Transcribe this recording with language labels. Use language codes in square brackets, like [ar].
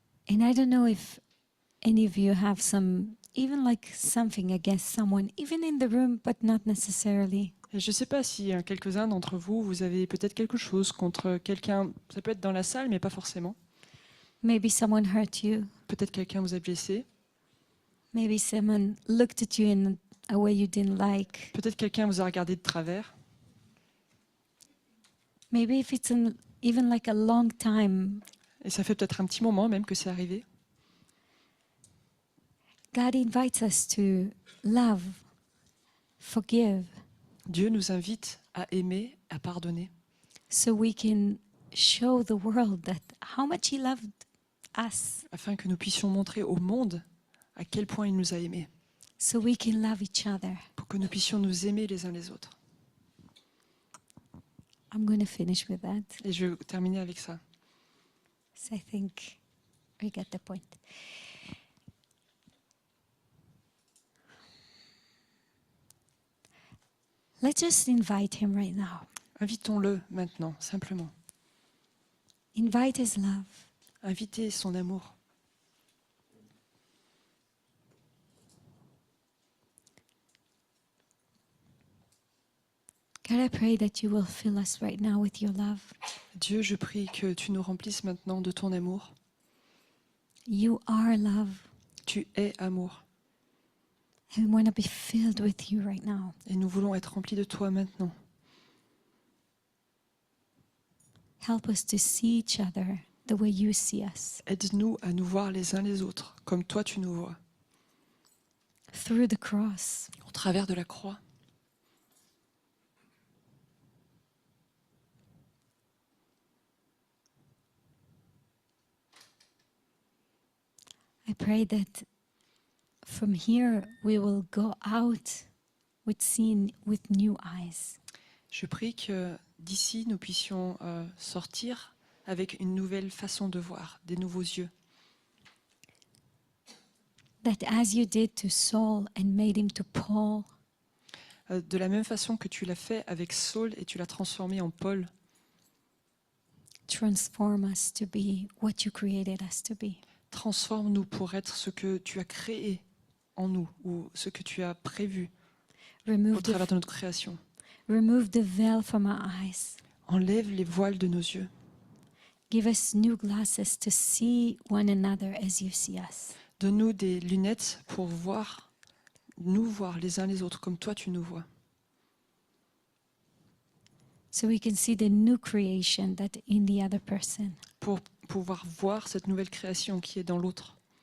[en] And I don't know if any of you have even like something against someone, even in the room, but not necessarily. [fr] Et je ne sais pas si quelques-uns d'entre vous, vous avez peut-être quelque chose contre quelqu'un, ça peut être dans la salle, mais pas forcément. [en] Maybe someone hurt you. [fr] Peut-être quelqu'un vous a blessé. [en] Maybe someone looked at you in a way you didn't like. [fr] Peut-être quelqu'un vous a regardé de travers. [en] Maybe if it's even like a long time, [fr] Et ça fait peut-être un petit moment même que c'est arrivé. [en] God invites us to love, forgive, [fr] Dieu nous invite à aimer, à pardonner, [en] so we can show the world that how much He loved us, [fr] afin que nous puissions montrer au monde à quel point il nous a aimés, [en] so we can love each other. [fr] pour que nous puissions nous aimer les uns les autres. [en] I'm going to finish with that. [fr] Et je vais terminer avec ça. [en] So I think we get the point. Let's just invite Him right now. [fr] Invitons-le maintenant, simplement. [en] Invite His love. [fr] Invitez son amour. [en] God, I pray that you will fill us right now with your love. [fr] Dieu, je prie que tu nous remplisses maintenant de ton amour. [en] You are love. [fr] Tu es amour. [en] And we want to be filled with you right now. [fr] Et nous voulons être remplis de toi maintenant. [en] Help us to see each other the way you see us. [fr] Aide-nous à nous voir les uns les autres, comme toi tu nous vois, [en] Through the cross. [fr] au travers de la croix. [en] I pray that from here we will go out with seeing with new eyes. [fr] Je prie que d'ici nous puissions sortir avec une nouvelle façon de voir, des nouveaux yeux. [en] That as you did to Saul and made him to Paul, [fr] De la même façon que tu l'as fait avec Saul et tu l'as transformé en Paul, [en] transform us to be what you created us to be. [fr] transforme-nous pour être ce que tu as créé en nous ou ce que tu as prévu au [en] Remove [fr] travers [en] the, [fr] de notre création. [en] remove the veil from our eyes. [fr] Enlève les voiles de nos yeux. [en] Give us new glasses to see one another as you see us. [fr] Donne-nous des lunettes pour voir, nous voir les uns les autres comme toi tu nous vois. [en] So we can see the new creation that in the other person. [fr] Pour pouvoir voir cette nouvelle création qui est dans l'autre.